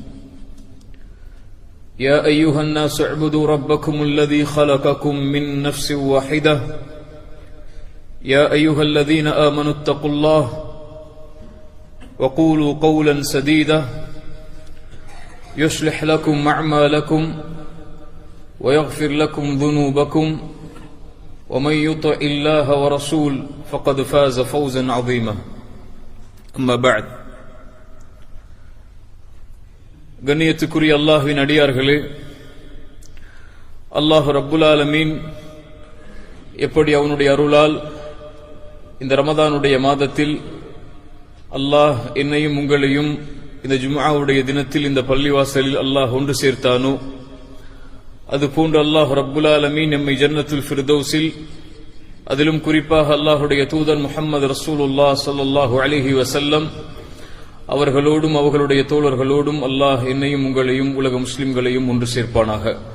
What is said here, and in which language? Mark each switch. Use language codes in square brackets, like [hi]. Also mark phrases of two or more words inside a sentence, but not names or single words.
[ar] يا أيها الناس اعبدوا ربكم الذي خلقكم من نفس واحدة يا أيها الذين آمنوا اتقوا الله وقولوا قولا سديدا يصلح لكم أعمالكم ويغفر لكم ذنوبكم ومن يطع الله ورسول فقد فاز فوزا عظيما أما بعد. [ta] கண்ணியத்துக்குரிய அல்லாஹ்வின் அடியார்களே, [ar] الله رب العالمين [ta] எப்படி அவனுடைய அருளால் இந்த ரமதானுடைய மாதத்தில் அல்லாஹ் என்னையும் உங்களையும் இந்த ஜும்ஆவுடைய தினத்தில் இந்த பள்ளிவாசலில் அல்லாஹ் ஒன்று சேர்த்தானோ, அதுபோன்று [ar] الله رب العالمين [ta] நம்மை [ar] جنة الفردوس, [ta] அதிலும் குறிப்பாக அல்லாஹுடைய தூதர் [ar] محمد رسول الله صلى الله عليه وسلم [ta] அவர்களோடும் அவர்களுடைய தோழர்களோடும் அல்லாஹ் என்னையும் உங்களையும் உலக முஸ்லிம்களையும் ஒன்று சேர்ப்பானாக.